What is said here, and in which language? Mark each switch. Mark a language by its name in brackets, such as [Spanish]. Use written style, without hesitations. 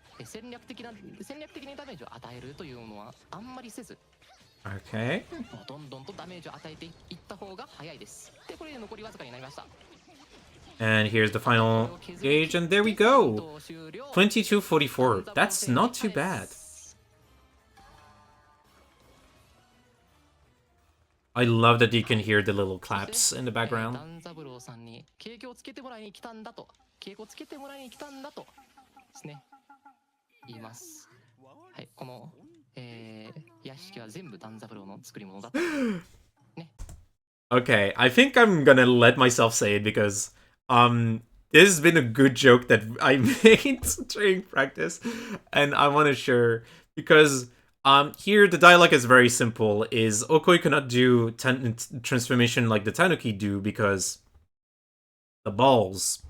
[Japanese] 戦略的にダメージを与えるというのはあんまりせず、 [English] Okay. [Japanese] どんどんとダメージを与えていった方が早いです。で、これで残りわずかになりました。 [English] And here's the final gauge, and there we go. 2244. That's not too bad. I love that you can hear the little claps in the background. [Japanese] ダンザブローさんに景気をつけてもらいに来たんだと、景気をつけてもらいに来たんだとですね、言います。はい、この、屋敷は全部ダンザブローの作り物だと。ね。 [English] Okay, I think I'm gonna let myself say it because this has been a good joke that I made during practice, and I want to share because here the dialogue is very simple. Is Okoi cannot do transformation like the Tanuki do because the balls.